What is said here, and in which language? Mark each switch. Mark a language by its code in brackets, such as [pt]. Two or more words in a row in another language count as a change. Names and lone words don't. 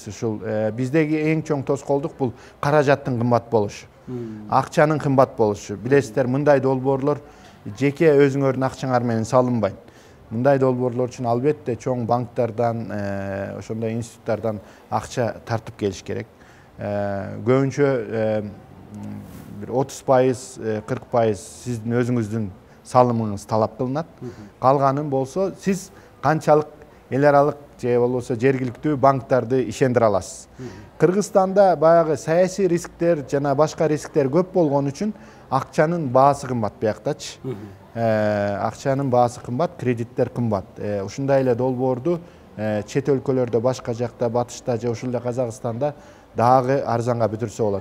[ky] Ушул биздеги эң чоң тоскоолдук бул каражаттын кымбат болушу, акчанын кымбат болушу. Билесиздер, мындай долбоорлор жеке өзүңөрдүн акчаңар менен салынбайт. Мындай долбоорлор үчүн албетте чоң банктардан, ошондой институттардан акча тартып келиш керек. Көбүнчө бир 30%, 40% сиздин өзүңүздүн салымыңыз талап кылынат. Калганын болсо сиз канчалык эл аралык же болбосо жергиликтүү банктарды ишендире аласыз. Кыргызстанда баягы саясий рисктер жана башка рисктер көп болгон үчүн акчанын баасы кымбат бияктачы. Акчанын баасы кымбат, кредиттер кымбат. Ушундай эле долбоорду чет өлкөлөрдө, башка жакта, батышта же ушул эле Казакстанда дагы арзанга бүтүрсө болот.